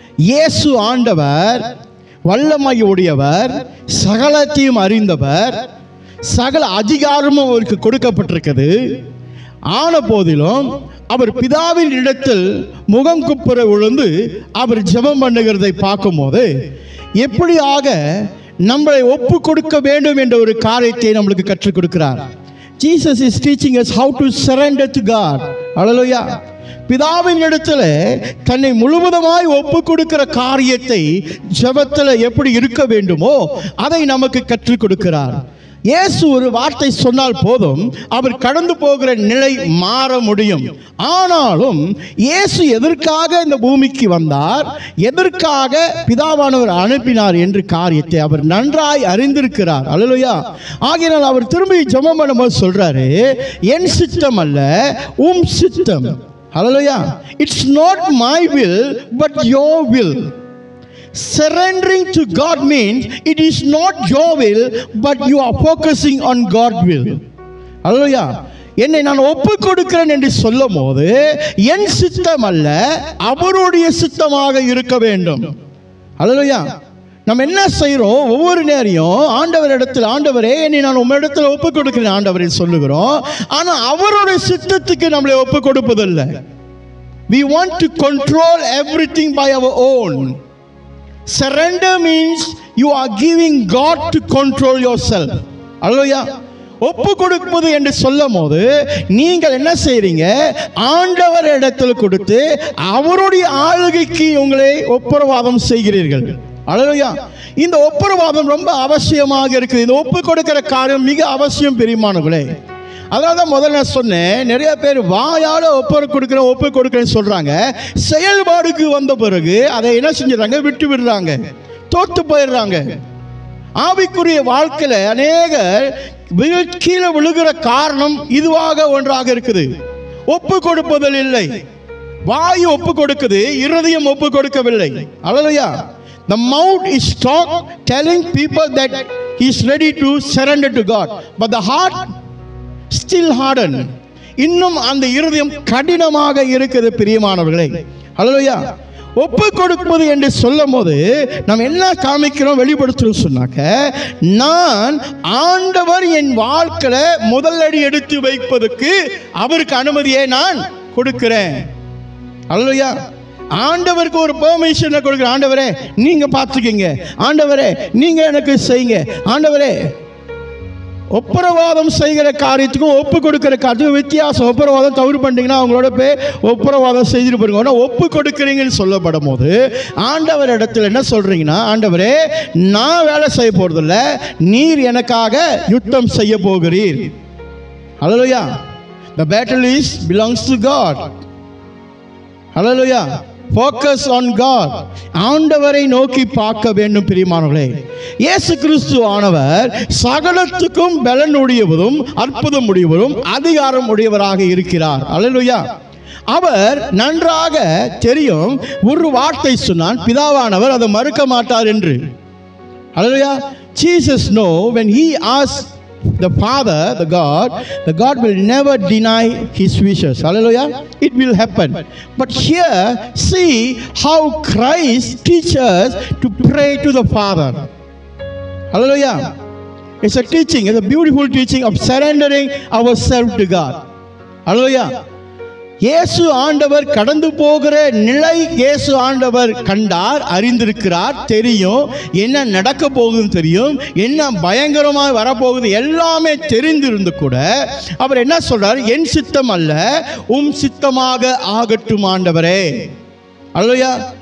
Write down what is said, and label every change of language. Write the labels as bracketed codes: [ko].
[ta] இயேசு ஆண்டவர் வல்லமை உடையவர், சகலத்தையும் அறிந்தவர், சகல அதிகாரமும் அவருக்கு கொடுக்கப்பட்டிருக்கிறது. ஆன போதிலும் அவர் பிதாவின் இடத்தில் முகம் குப்புற விழுந்து அவர் ஜெபம் பண்ணுகிறதை பார்க்கும்போது எப்படியாக நம்மளை ஒப்பு கொடுக்க வேண்டும் என்ற ஒரு காரியத்தை நம்மளுக்கு கற்றுக் கொடுக்கிறார். [en] Jesus is teaching us how to surrender to God. Hallelujah. [ta] பிதாவின் இடத்துல தன்னை முழுவதுமாய் ஒப்பு கொடுக்கிற காரியத்தை ஜெபத்தில் எப்படி இருக்க வேண்டுமோ அதை நமக்கு கற்றுக் கொடுக்கிறார். இயேசு ஒரு வார்த்தை சொன்னால் போதும், அவர் கடந்து போகிற நிலை மாற முடியும். ஆனாலும் இயேசு எதற்காக இந்த பூமிக்கு வந்தார், எதற்காக பிதாவானவர் அனுப்பினார் என்ற காரியத்தை அவர் நன்றாய் அறிந்திருக்கிறார். அல்லேலூயா. ஆகையினால் அவர் திரும்பி ஜெபம் பண்ணும்போது சொல்றாரு, என் சித்தம் அல்ல, உம் சித்தம். [en] Hallelujah. It's not my will but your will. Surrendering to God means it is not your will but you are focusing on God's will. Hallelujah. [ta] என்னை நான் ஒப்பு கொடுக்கிறேன் என்று சொல்லும் போது என் சித்தம் அல்ல, அவருடைய சித்தமாக இருக்க வேண்டும். ஹல்லேலூயா. நம்ம என்ன செய்கிறோம், ஒவ்வொரு நேரையும் ஆண்டவர் இடத்துல, ஆண்டவரே என்னை நான் உம்மிடத்தில் ஒப்பு கொடுக்கிறேன் ஆண்டவரை சொல்லுகிறோம். ஆனால் அவருடைய சித்தத்துக்கு நம்மளை ஒப்பு கொடுப்பதில்லை. [en] We want to control everything by our own. Surrender means you are giving God to control yourself. Hallelujah. [ta] ஒப்பு கொடுப்பது என்று சொல்லும் போது நீங்கள் என்ன செய்றீங்க? ஆண்டவர் இடத்தில் கொடுத்து அவருடைய ஆளுகைக்கு உங்களை ஒப்புரவாதம் செய்கிறீர்கள். அல்லேலூயா. இந்த ஒப்புரவாதம் ரொம்ப அவசியமாக இருக்குது. இந்த ஒப்பு கொடுக்கிற காரியம் மிக அவசியம் பிரியமானவர்களே. அதனால தான் முதல்ல நான் சொன்னேன், நிறைய பேர் வாயால் ஒப்பு கொடுக்குறேன்னு சொல்கிறாங்க. செயல்பாடுக்கு வந்த பிறகு அதை என்ன செஞ்சிடறாங்க? விட்டு விடுறாங்க, தோற்று போயிடுறாங்க. ஆவிக்குரிய வாழ்க்கையில் அநேகர் கீழே விழுகிற காரணம் இதுவாக ஒன்றாக இருக்குது. ஒப்பு கொடுப்பதில் இல்லை. வாயு ஒப்பு கொடுக்குது, இருதயம் ஒப்பு கொடுக்கவில்லை. அல்லேலூயா. [en] The mouth is talk telling people that he is ready to surrender to God, but the heart still hardened. [ta] இன்னும் அந்த இருதயம் கடினமாக இருக்குது பிரியமானவர்களே. அல்லேலூயா. ஒப்பு கொடுப்பது என்று சொல்லும் போது நாம் என்ன காமிக்கிறோம், வெளிப்படுத்துறோம் சொன்னாக்க, நான் ஆண்டவர் என் வாழ்க்கையில முதலடி எடுத்து வைப்பதற்கு அவருக்கு அனுமதியை நான் கொடுக்கிறேன். அல்லேலூயா. ஆண்டவருக்கு ஒரு பெர்மிஷனை கொடுக்குறேன். ஆண்டவரே நீங்க பார்த்துக்கீங்க, ஆண்டவரே நீங்க எனக்கு செய்யுங்க. ஆண்டவரே, ஒப்புரவாதம் செய்கிற காரியத்துக்கும் ஒப்பு கொடுக்கிற காரியத்துக்கும் வித்தியாசம். ஒப்புரவாதம் தவறு பண்ணிட்டீங்கன்னா அவங்களோட போய் ஒப்புரவாதம் செய்துட்டு போயிருங்க. ஆனால் ஒப்பு கொடுக்குறீங்கன்னு சொல்லப்படும் போது ஆண்டவர் இடத்துல என்ன சொல்றீங்கன்னா, ஆண்டவரே நான் வேலை செய்ய போறதில்ல, நீர் எனக்காக யுத்தம் செய்ய போகிறீர். ஹல்லேலூயா. [en] The battle belongs to God. Hallelujah. Focus on God. [ta] ஆண்டவரை நோக்கி பார்க்க வேண்டும் பிரியமானவர்களே. இயேசு கிறிஸ்து ஆனவர் சகலத்துக்கும் பலன் உடையவரும் அற்புதம் உடையவரும் அதிகாரம் உடையவராக இருக்கிறார். அல்லேலூயா. அவர் நன்றாக தெரியும், ஒரு வார்த்தை சொன்னான் பிதாவானவர் அதை மறுக்க மாட்டார் என்று. அல்லேலூயா. [en] Jesus know when he asks the Father, the God will never deny his wishes. Hallelujah. It will happen. But here, see how Christ teaches to pray to the Father. Hallelujah. It's a teaching, it's a beautiful teaching of surrendering ourselves to God. Hallelujah. [ta] இயேசு ஆண்டவர் கடந்து போகிற நிலை இயேசு ஆண்டவர் கண்டார், அறிந்திருக்கிறார், தெரியும் என்ன நடக்க போகுதுன்னு தெரியும், என்ன பயங்கரமாக வரப்போகுது எல்லாமே தெரிந்திருந்து கூட அவர் என்ன சொல்றார்? என் சித்தம் அல்ல உம் சித்தமாக ஆகட்டும் ஆண்டவரே. அல்லேலூயா.